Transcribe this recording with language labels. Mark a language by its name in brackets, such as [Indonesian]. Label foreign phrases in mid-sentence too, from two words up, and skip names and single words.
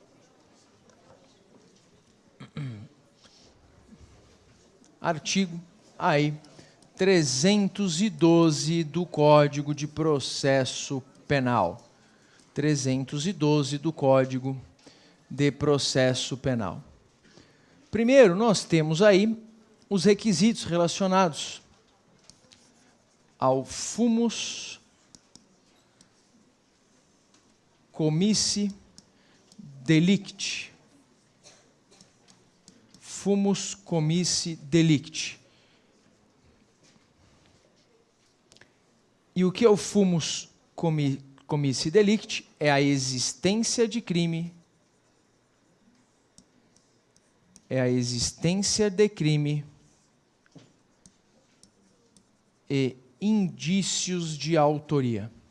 [Portuguese] Artigo aí 312 do Código de Processo Penal. 312 do Código de Processo Penal. Primeiro, nós temos aí os requisitos relacionados ao [Latin] fumus comissi delicti. Fumus comissi delicti. [Portuguese] E o que é o [Latin] fumus comissi delicti? [Portuguese] É a existência de crime. É a existência de crime e indícios de autoria.